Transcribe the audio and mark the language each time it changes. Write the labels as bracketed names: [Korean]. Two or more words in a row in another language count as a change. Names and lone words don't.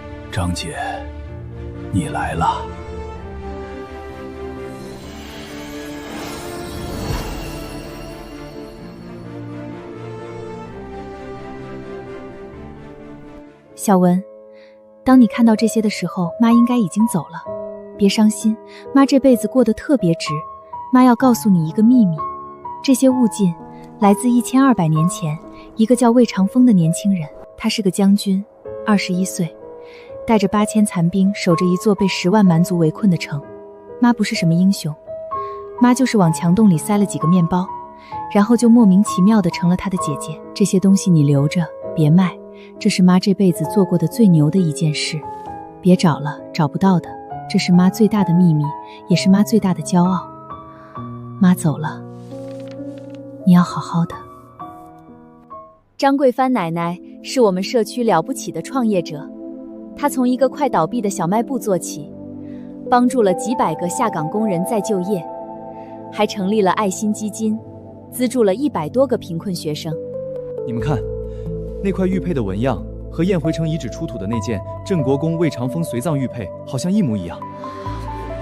[Chinese] 張姐，你来了。小文，当你看到这些的时候，媽應該已經走了。別傷心，媽這輩子過得特別值。媽要告訴你一個秘密，這些物件來自1200年前，一個叫魏長風的年輕人，他是個將軍，21歲，帶着8000殘兵，守着一座被10萬蠻族圍困的城。媽不是什麼英雄，媽就是往牆洞裡塞了幾個麵包，然後就莫名其妙的成了他的姐姐。這些東西你留着，別賣。這是媽這輩子做過的最牛的一件事，別找了，找不到的。這是媽最大的秘密，也是媽最大的驕傲。媽走了，你要好好的。張桂帆奶奶是我們社區了不起的創業者，她從一個快倒閉的小賣部做起，幫助了幾百個下崗工人再就業，還成立了愛心基金，資助了100多個貧困學生。你們看，那塊玉佩的紋樣和燕回城遺址出土的那件鎮國公魏長風隨葬玉佩好像一模一樣。